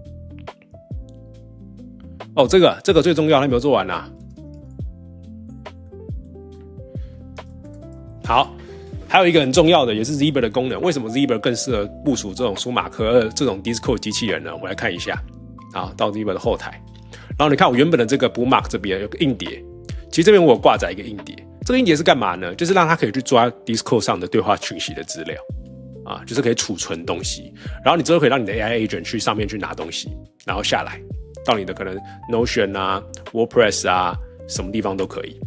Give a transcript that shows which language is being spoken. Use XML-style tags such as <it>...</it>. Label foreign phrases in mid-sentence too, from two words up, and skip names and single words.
<zh>哦，這個最重要，他沒有做完啊。好，還有一個很重要的，也是 Zebra 的功能。為什麼 Zebra 更適合部署這種舒馬克這種 Discord 機器人呢？我們來看一下。好，到 Zebra 的後台，然後你看我原本的這個 bookmark 這邊有個硬碟，其實這邊我有掛載一個硬碟。這個硬碟是幹嘛呢？就是讓它可以去抓 Discord 上的對話訊息的資料啊，就是可以儲存東西。然後你之後可以讓你的</zh> <en>AI agent</en> <zh>去上面去拿東西，然后下來到你的可能 Notion 啊、WordPress 啊，什麼地方都可以。</zh>